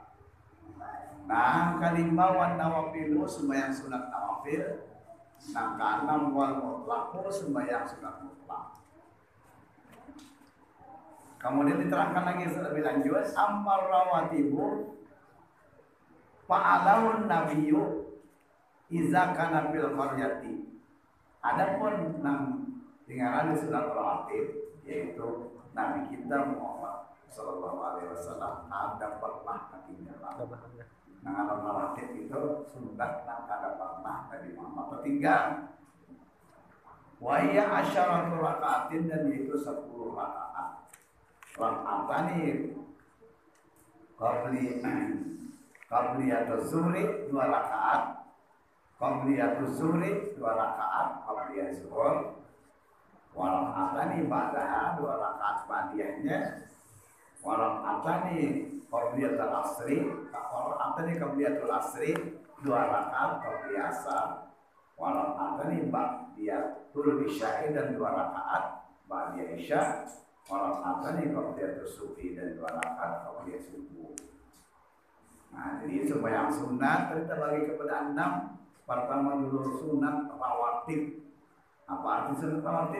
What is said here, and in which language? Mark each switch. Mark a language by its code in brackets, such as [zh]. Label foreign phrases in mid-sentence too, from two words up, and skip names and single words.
[id] Nah, kelima [ar] wan nawafilu, [id] sembahyang sunat nawafil. Nah, keenam [ar] wal mutlaqu, [id] sembahyang sunat mutlaq. Kemudian diterangkan lagi lebih lanjut, [ar] amal rawatibu fa'alahun nabiyyu iza kana fil qaryati. [id] Adapun tinggalan di sunat rawatib yaitu Nabi kita Muhammad [ar] sallallahu alaihi wasallam [id] ada pernah ketinggalan. Nah, kalau rawatib itu sunat ada pernah Nabi Muhammad tertinggal. [ar] Wa hiya asyaratu rakaatin, [id] dan itu 10 rakaat. [ar] Rakaatani qabliyatuz zuhri [id] 2 rakaat, [ar] qabliyatuz zuhri [id] 2 rakaat, qabliyah zuhur. [ar] Wa rakaatani ba'daha [id] 2 rakaat ba'diyahnya. [ar] Wa rakaatani qabliyatul asri, rakaatani qabliyatul asri [id] 2 rakaat qabliyah asar. [ar] Wa rakaatani ba'diyatul isya'i, [id] dan 2 rakaat ba'diyah isya'. [ar] Wa rakaatani qabliyatus subhi, [id] dan 2 rakaat qabliyah subuh. Nah, jadi sembahyang sunat kita bagi kepada 6. Pertama dulu sunat rawatib. Apa arti sunat rawatib?